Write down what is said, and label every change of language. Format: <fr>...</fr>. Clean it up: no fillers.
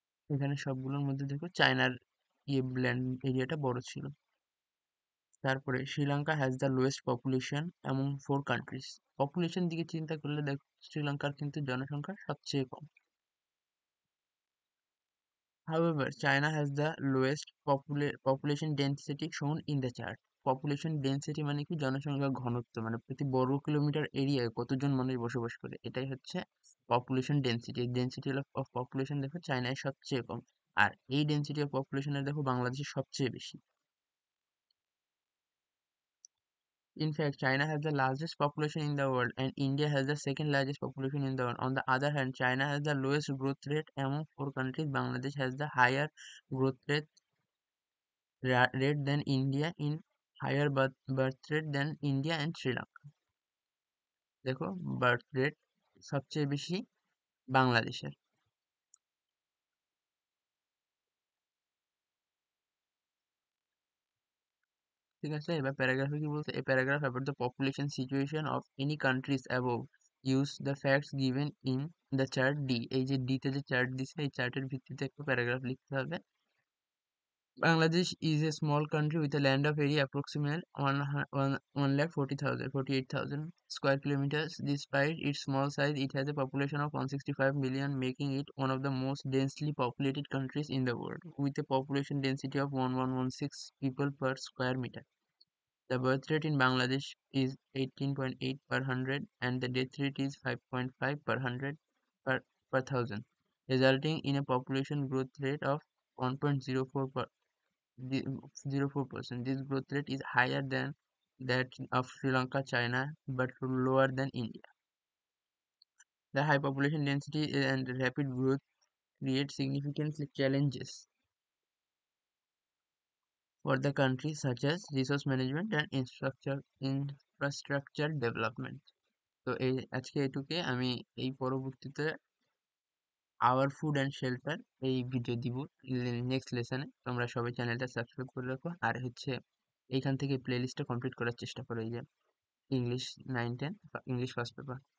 <bn>এখানে সবগুলোর মধ্যে দেখো চায়নার ল্যান্ড এরিয়াটা বড় ছিল। তারপরে</bn> <en>Sri Lanka has the lowest population among 4 countries.</en> <bn>Population দিকে চিন্তা করলে দেখো শ্রীলঙ্কার কিন্তু জনসংখ্যা সবচেয়ে কম।</bn> <en>However, China has the lowest population density shown in the chart.</en> <bn>Population density মানে কি জনসংখ্যা ঘনত্ব, মানে প্রতি বর্গ কিলোমিটার এরিয়ায় কতজন মানুষ বসবাস করে, এটাই হচ্ছে population density. Density of population দেখো চায়নায় সবচেয়ে কম, আর এই ডেন্সিটি অফ পপুলেশনের দেখো বাংলাদেশে সবচেয়ে বেশি।</bn> <en>In fact, China has the largest population in the world and India has the second largest population in the world. On the other hand, China has the lowest growth rate among 4 countries. Bangladesh has the higher growth rate than India in higher birth rate than India and Sri Lanka.</en> <bn>দেখো birth rate সবচেয়ে বেশি বাংলাদেশের। ঠিক আছে, এবার প্যারাগ্রাফে কি বলছে?</bn> <en>A paragraph about the population situation of any countries above use the facts given in the chart D.</en> <bn>এই যে ডিতে যে চার্ট দিছে এই চার্টের ভিত্তিতে একটা প্যারাগ্রাফ লিখতে হবে।</bn> <en>Bangladesh is a small country with a land of area approximate 1,40,000 square kilometers. Despite its small size, it has a population of 165 million, making it one of the most densely populated countries in the world, with a population density of 1116 people per square meter. The birth rate in Bangladesh is 18.8 per 100 and the death rate is 5.5 per 100 per thousand, resulting in a population growth rate of 1.04 per 0.04%. This growth rate is higher than that of Sri Lanka, China, but lower than India. The high population density and rapid growth create significant challenges for the country, such as resource management and infrastructure development.</en> <bn>তো এই আজকে এটুকুই, আমি এই পরবর্তীতে our food and shelter এই video দিব next লেসনে। তোমরা সবাই চ্যানেলটা সাবস্ক্রাইব করে রাখো, আর হচ্ছে এইখান থেকে প্লে লিস্টটা কমপ্লিট করার চেষ্টা করো, এই যে ইংলিশ 9-10 ইংলিশ ফার্স্ট পেপার।</bn>